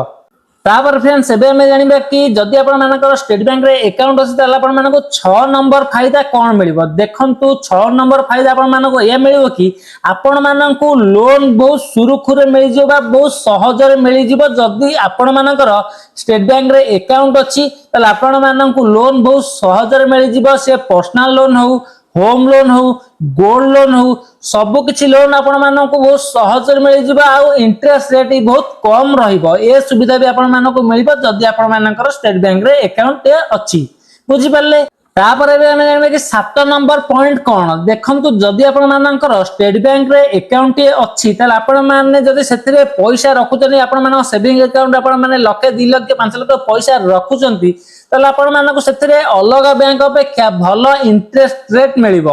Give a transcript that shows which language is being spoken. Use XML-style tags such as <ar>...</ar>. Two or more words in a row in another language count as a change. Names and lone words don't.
<or>ତାପର ଫ୍ରେଣ୍ଡସ ଏବେ ହମ ଜାଣିବା କି ଯଦି ଆପଣ ମାନଙ୍କର ଷ୍ଟେଟ ବ୍ୟାଙ୍କ ରେ ଆକାଉଣ୍ଟ ଅଛି ତାହାଲେ ଆପଣ ମାନଙ୍କୁ 6 ନମ୍ବର ଫାଇଦା କଣ ମିଳିବ। ଦେଖନ୍ତୁ 6 ନମ୍ବର ଫାଇଦା ଆପଣ ମାନଙ୍କୁ ଏ ମିଳିବ କି ଆପଣ ମାନଙ୍କୁ ଲୋନ ବହୁତ ସୁରୁଖୁରେ ମିଳି ଯିବ ବହୁତ ସହଜ ରେ ମିଳି ଯିବ। ଯଦି ଆପଣ ମାନଙ୍କର ଷ୍ଟେଟ ବ୍ୟାଙ୍କ ରେ ଆକାଉଣ୍ଟ ଅଛି ତାହାଲେ ଆପଣ ମାନଙ୍କୁ ଲୋନ ବହୁତ ସହଜ ରେ ମିଳି ଯିବ। से</or> <en>personal loan</en> <or>हो</or> <en>home loan</en> <or>हो</or> <en>gold loan</en> <or>ହଉ ସବୁ କିଛି ଲୋନ ଆପଣ ମାନଙ୍କୁ ବହୁତ ସହଜ ରେ ମିଳି ଯିବ। आ</or> <en>interest rate</en> <or>ବହୁତ କମ ରହିବ। ଏ ସୁବିଧା ବି ଆପଣ ମାନଙ୍କୁ ମିଳିବ ଯଦି ଆପଣ ମାନଙ୍କର ଷ୍ଟେଟ ବ୍ୟାଙ୍କ ରେ ଆକାଉଣ୍ଟ ଅଛି। ବୁଝି ପାରିଲେ। ତାପର ଏବେ ହମ ଜାଣିବେ କି 7 ନମ୍ବର ପଏଣ୍ଟ କଣ। ଦେଖନ୍ତୁ ଯଦି ଆପଣ ମାନଙ୍କର ଷ୍ଟେଟ ବ୍ୟାଙ୍କ ରେ ଆକାଉଣ୍ଟ ଅଛି ତାହାଲେ ଆପଣ ମାନେ ଯଦି ସେଥିରେ ପଇସା ରଖୁଛନ୍ତି ଆପଣ ମାନଙ୍କ</or> <en>saving account</en> <or>ଆପଣ ମାନେ ଲାଖ 2 ଲାଖ 5 ଲାଖ ପଇସା ରଖୁଛନ୍ତି ତାହାଲେ ଆପଣ ମାନଙ୍କ ସେଥିରେ ଅଲଗା ବ୍ୟାଙ୍କ ଅପେକ୍ଷା ଭଲ</or> <en>interest rate</en> <or>मिलिबो।</or>